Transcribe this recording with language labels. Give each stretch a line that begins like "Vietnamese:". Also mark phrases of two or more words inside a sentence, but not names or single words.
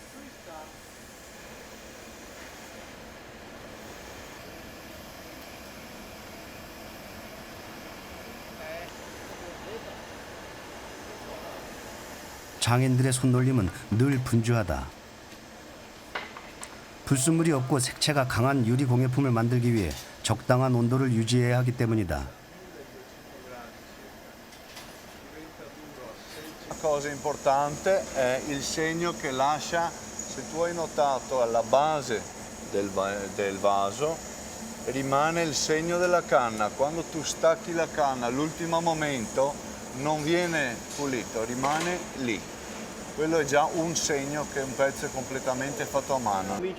Korean: 장인들의 손놀림은 늘 분주하다. 불순물이 없고 색채가 강한 유리 공예품을 만들기 위해 적당한 온도를 유지해야 하기 때문이다.
Italian: La cosa importante è il segno che lascia, se tu hai notato alla base del vaso rimane il segno della canna, quando tu stacchi la canna all'ultimo momento non viene pulito, rimane lì. Quello è già un segno che un pezzo è completamente fatto a mano.